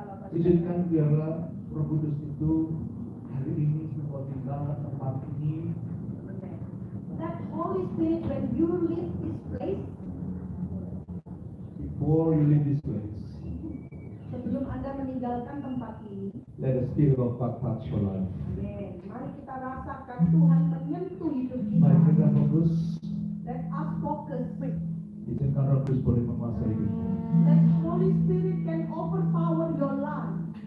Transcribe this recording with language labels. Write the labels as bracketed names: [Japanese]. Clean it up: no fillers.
[Indonesian] Izinkan biarlah Roh Kudus itu hari ini semua tinggal tempat ini. [English] That Holy Spirit, when you leave this place, Before you leave this place, [Indonesian] sebelum Anda meninggalkan tempat ini, [English] let the Spirit of God touch your life. [Indonesian] amen. Mari kita rasakan Tuhan menyentuh hidup Mari kita. kita fokus. [English] Let us focus. [Indonesian] Izinkan Roh Kudus boleh menguasai hidup. [English] That Holy Spirit can overpower your life.